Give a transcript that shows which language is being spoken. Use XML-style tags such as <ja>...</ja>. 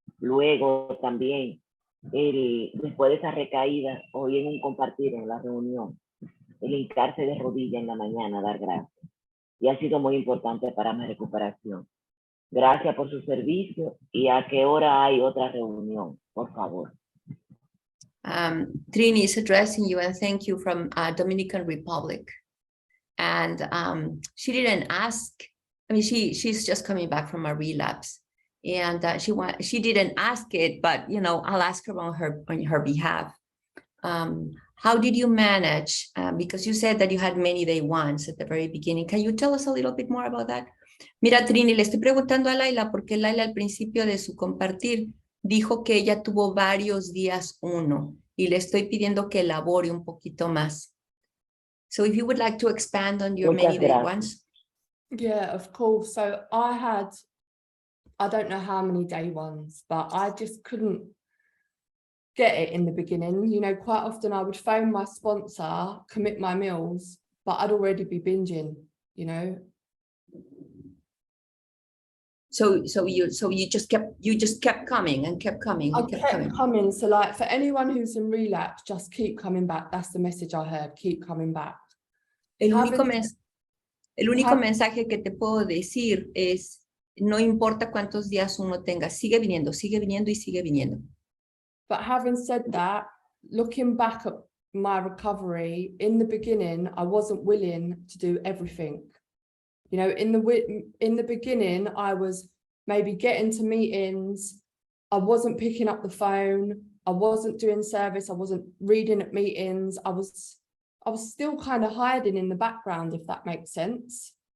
<es>Luego también, después de esa recaída, oí en un compartir en la reunión, el hincarse de rodillas en la mañana, dar gracias. Y ha sido muy importante para mi recuperación. Gracias por su servicio y a qué hora hay otra reunión, por favor.</es> <en>Trini is addressing you and thank you from Dominican Republic. And she didn't ask, I mean, she's just coming back from a relapse. And she didn't ask it, but, you know, I'll ask her on her behalf. How did you manage? Because you said that you had many day ones at the very beginning. Can you tell us a little bit more about that?</en> <es>Mira, Trini, le estoy preguntando a Layla porque Layla al principio de su compartir dijo que ella tuvo varios días uno y le estoy pidiendo que elabore un poquito más.</es> <en>So if you would like to expand on your many day ones. Yeah, of course. So I don't know how many day ones, but I just couldn't get it in the beginning. You know, quite often I would phone my sponsor, commit my meals, but I'd already be binging, you know. So you just kept coming and kept coming. I kept coming. So like for anyone who's in relapse, just keep coming back. That's the message I heard. Keep coming back.</en> <es>El único mensaje que te puedo decir es, no importa cuántos días uno tenga, sigue viniendo y sigue viniendo.</es> <en>But having said that, looking back at my recovery, in the beginning, I wasn't willing to do everything. You know, in the beginning, I was maybe getting to meetings, I wasn't picking up the phone, I wasn't doing service, I wasn't reading at meetings, I was still kind of hiding in the background, if that makes sense.</en>